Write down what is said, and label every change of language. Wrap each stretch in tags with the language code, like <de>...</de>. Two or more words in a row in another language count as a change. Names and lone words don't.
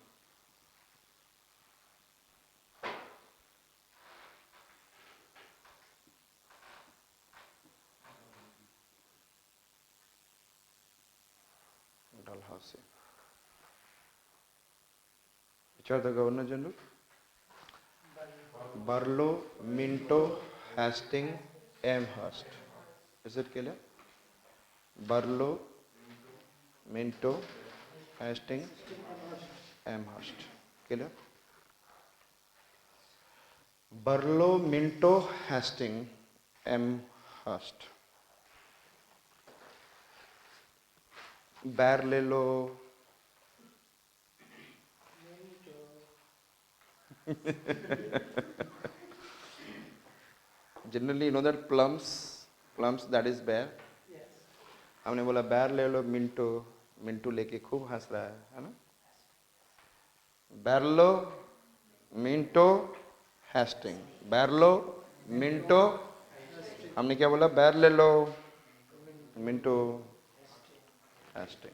<en>Dalhousie. Which are the Governor General? Barlow, Minto, Hastings, Amherst. Is it clear?</en> <hi>बर्लो, मिंटो, हेस्टिंग, एमहर्स्ट.</hi> <en>Clear?</en> <hi>बर्लो, मिंटो, हेस्टिंग, एमहर्स्ट. बैर ले लो.</hi> <en>Generally, you know that plums that is bear.</en> <hi>हमने बोला बैर ले लो मिंटो, मिंटू लेके खूब हंस रहा है ना. बैरलो, मिंटो, हेस्टिंग. बैरलो, मिंटो, हमने क्या बोला, बैर ले लो मिंटो, हेस्टिंग.</hi>